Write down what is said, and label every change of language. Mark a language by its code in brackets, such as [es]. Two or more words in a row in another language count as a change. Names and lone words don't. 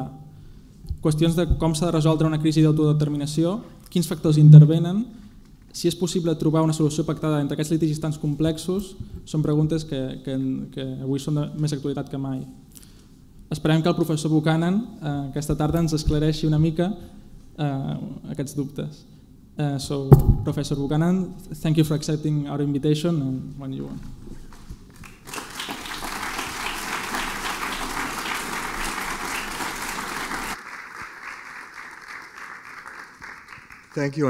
[ca] Qüestions de com s'ha de resoldre una crisi d'autodeterminació, quins factors intervenen, si és possible trobar una solució pactada entre aquests litigis tan complexos, són preguntes que avui són de més actualitat que mai. Esperem que el professor Buchanan aquesta tarda ens esclareixi una mica aquests dubtes. [en] So, Professor Buchanan, thank you for accepting our invitation and when you want. Thank you.